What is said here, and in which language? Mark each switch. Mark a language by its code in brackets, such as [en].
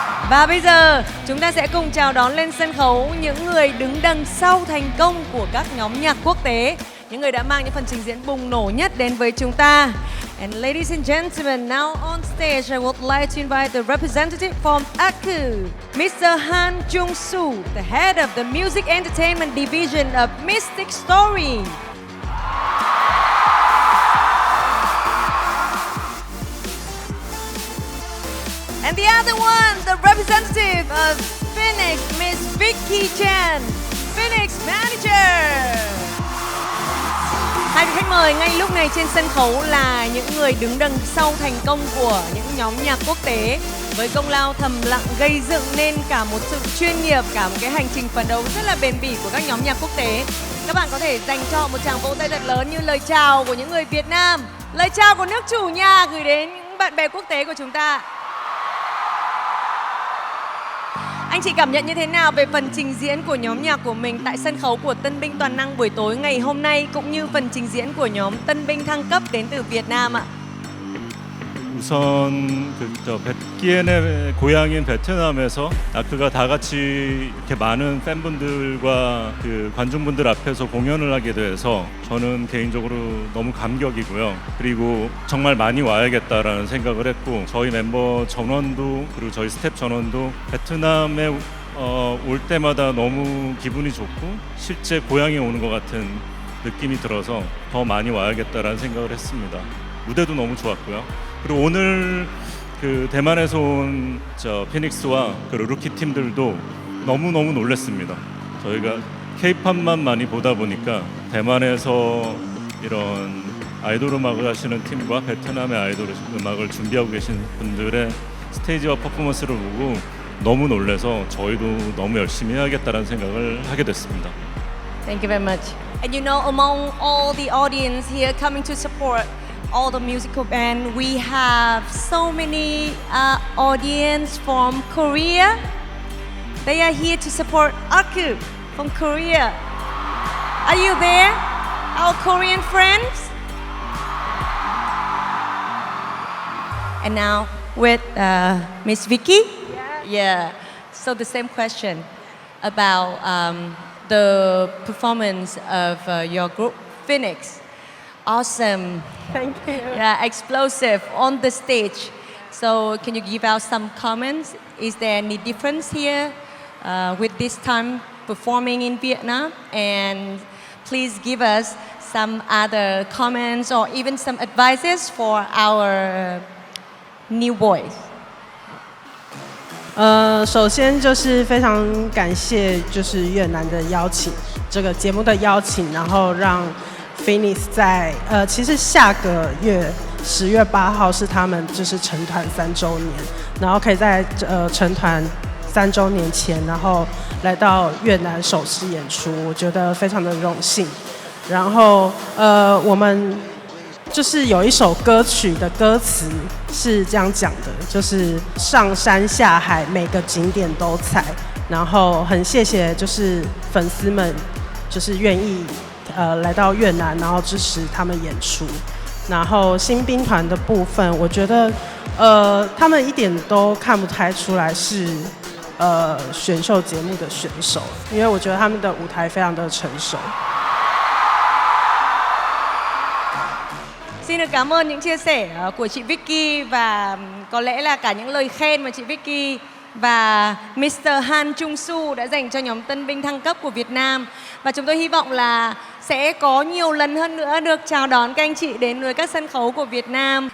[vi] Và bây giờ chúng ta sẽ cùng chào đón lên sân khấu những người đứng đằng sau thành công của các nhóm nhạc quốc tế, những người đã mang những phần trình diễn bùng nổ nhất đến với chúng ta. [en] And ladies and gentlemen, now on stage I would like to invite the representative from Aku, Mr. Han Jung-soo, the head of the Music Entertainment Division of Mystic Story. And the other one, the representative of Phoenix, Miss Vicky Chan, Phoenix Manager. [vi] Hai vị khách mời ngay lúc này trên sân khấu là những người đứng đằng sau thành công của những nhóm nhạc quốc tế, với công lao thầm lặng gây dựng nên cả một sự chuyên nghiệp, cả một cái hành trình phấn đấu rất là bền bỉ của các nhóm nhạc quốc tế. Các bạn có thể dành cho một tràng vỗ tay thật lớn như lời chào của những người Việt Nam, lời chào của nước chủ nhà gửi đến những bạn bè quốc tế của chúng ta. Anh chị cảm nhận như thế nào về phần trình diễn của nhóm nhạc của mình tại sân khấu của Tân binh toàn năng buổi tối ngày hôm nay, cũng như phần trình diễn của nhóm Tân binh thăng cấp đến từ Việt Nam ạ? [ko] 우선 백기엔의 고향인 베트남에서 아크가 다 같이 이렇게 많은 팬분들과 그 관중분들 앞에서 공연을 하게 돼서 저는 개인적으로 너무 감격이고요. 그리고 정말 많이 와야겠다라는 생각을 했고 저희 멤버 전원도 그리고 저희 스텝 전원도 베트남에 올 때마다 너무 기분이 좋고 실제 고향에 오는 것 같은 느낌이 들어서 더 많이 와야겠다라는 생각을 했습니다. 무대도 너무 좋았고요. 그리고 오늘 그 대만에서 온 피닉스와 그 루키 팀들도 너무너무 놀랐습니다. 저희가 K-팝만 많이 보다 보니까 대만에서 이런 아이돌 음악을 하시는 팀과 베트남의 아이돌 음악을 준비하고 계신 분들의 스테이지와 퍼포먼스를 보고 너무 놀라서 저희도 너무 열심히 해야겠다는 생각을 하게 됐습니다. [en] Thank you very much. And you know, among all the audience here coming to support all the musical band, we have so many audience from Korea. They are here to support Aku from Korea. Are you there, our Korean friends? And now with Miss Vicky. Yeah. So the same question about the performance of your group, Phoenix. Awesome. Thank you. Yeah, explosive on the stage. So can you give out some comments? Is there any difference here with this time performing in Vietnam? And please give us some other comments or even some advices for our new boys. [zh] 首先就是非常感谢就是越南的邀请，这个节目的邀请，然后让 Phoenix 在其实下个月10月8号是他们就是成团3周年，然后可以在成团3周年前，然后来到越南首次演出，我觉得非常的荣幸。然后我们就是有一首歌曲的歌词是这样讲的，就是上山下海每个景点都踩，然后很谢谢就是粉丝们就是愿意来到越南，然后支持他们演出。然后新兵团的部分，我觉得他们一点都看不太出来是选秀节目的选手，因为我觉得他们的舞台非常的成熟。 [vi] Xin được cảm ơn những chia sẻ của chị Vicky và có lẽ là cả những lời khen mà chị Vicky và Mr. Han Chung Soo đã dành cho nhóm tân binh thăng cấp của Việt Nam. Và chúng tôi hy vọng là sẽ có nhiều lần hơn nữa được chào đón các anh chị đến với các sân khấu của Việt Nam.